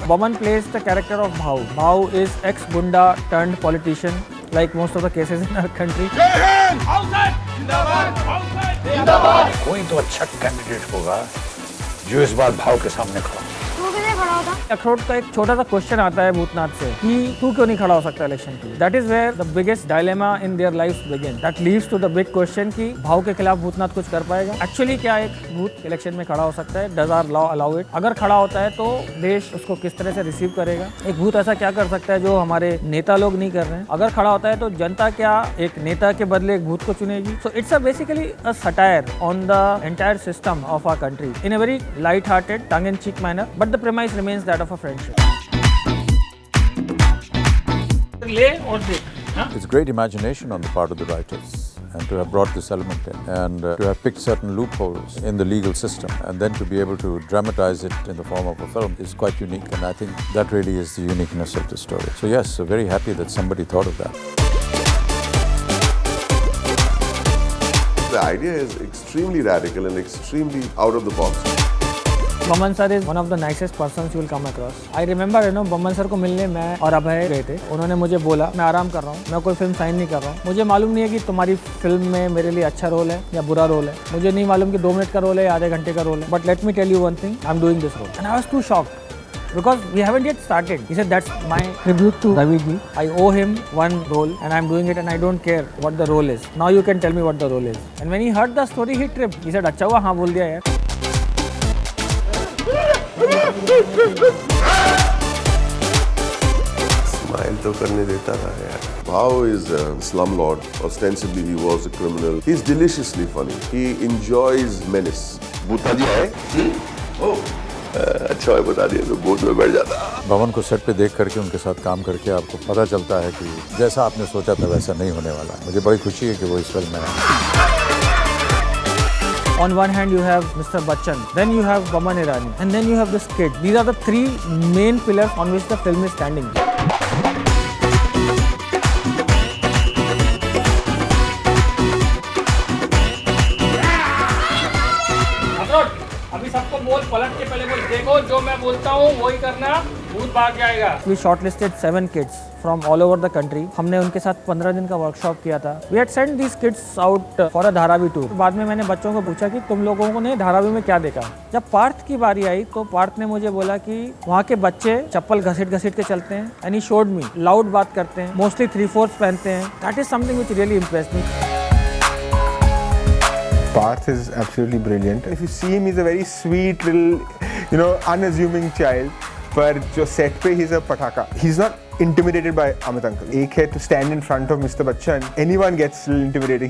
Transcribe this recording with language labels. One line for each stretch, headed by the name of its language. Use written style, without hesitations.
English: Boman plays the character of Bhau. Bhau is ex-gunda turned politician, like most of the cases in our country.
Hindi: कोई तो अच्छा candidate होगा जो इस बार भाव के सामने खड़ा। अखरोट का एक छोटा सा क्वेश्चन आता है भूतनाथ से कि तू क्यों नहीं खड़ा हो सकता इलेक्शन के लिए।
English: That is where the biggest dilemma in their lifes begin. That leads to the big question
Hindi: कि भाव के खिलाफ भूतनाथ कुछ कर पाएगा। एक्चुअली क्या एक भूत इलेक्शन में खड़ा हो सकता है?
English: Does our law allow it?
Hindi: अगर खड़ा होता है तो देश उसको किस तरह से रिसीव करेगा? एक भूत ऐसा क्या कर सकता है जो हमारे नेता लोग नहीं कर रहे हैं? अगर खड़ा होता है तो जनता क्या एक नेता के बदले एक भूत को चुनेगी?
English: so it's a basically a satire on the entire system of our country in a very light hearted tongue in cheek manner,
Hindi: but the premise remains that of a friendship.
English: It's great imagination on the part of the writers and to have brought this element in and to have picked certain loopholes in the legal system and then to be able to dramatize it in the form of a film is quite unique, and I think that really is the uniqueness of the story. So yes, so very happy that somebody thought of that. The idea is extremely radical and extremely out of the box. Boman sir is one of the nicest persons you will come across. I remember Boman sir
Hindi: को मिलने मैं और अभय गए थे। उन्होंने मुझे बोला मैं आराम कर रहा हूँ, मैं कोई फिल्म साइन नहीं कर रहा हूँ, मुझे मालूम नहीं है कि तुम्हारी फिल्म में मेरे लिए अच्छा रोल है या बुरा रोल है, मुझे नहीं मालूम कि 2 मिनट का रोल है या आधे घंटे का रोल है,
English: But let me tell you one thing, I am doing this role. And I was too shocked because we haven't yet started. He said that's my tribute to Ravi ji. I owe him one role and I'm doing it and I don't care what the role is. Now you can tell me what the role is. And when he heard the story, he tripped. He said,
Hindi: अच्छा हुआ हाँ बोल दिया यार. Smile तो करने देता था यार.
English: Bhau is a slumlord. Ostensibly he was a criminal. He's deliciously funny. He enjoys menace.
Hindi: भूतना जी आए?
English: Oh.
Hindi: अच्छा है, बता दिया तो बोझ में बैठ जाता. भवन को सेट पे देख करके उनके साथ काम करके आपको पता चलता है कि जैसा आपने सोचा था वैसा नहीं होने वाला. मुझे बड़ी खुशी है कि वो इस फिल्म में है.
English: On one hand you have Mr. Bachchan, then you have Boman Irani, and then you have this kid. These are the three main pillars on which the film is standing.
Hindi: अभी सबको बोल, पलट के पहले बोल, देखो जो मैं बोलता हूँ वही करना, भूत भाग जाएगा.
English: We shortlisted 7 kids from all over the country.
Hindi: हमने उनके साथ 15 दिन का वर्कशॉप किया था.
English: We had sent these kids out for a Dharavi tour.
Hindi: बाद में मैंने बच्चों को पूछा कि तुम लोगों ने धारावी में क्या देखा. जब पार्थ की बारी आई तो पार्थ ने मुझे बोला कि वहाँ के बच्चे चप्पल घसीट के चलते हैं.
English: And he showed me.
Hindi: Loud बात करते हैं. Mostly 3/4 पहनते हैं.
English: That is something which really impressed me. Parth is absolutely brilliant. If you see him, he's a very sweet little, unassuming child.
Hindi: पर जो set पे
English: he's a pataka. He's not intimidated by Amit Uncle.
Hindi: एक है
English: to stand in front of Mr. Bachchan. Anyone gets intimidated.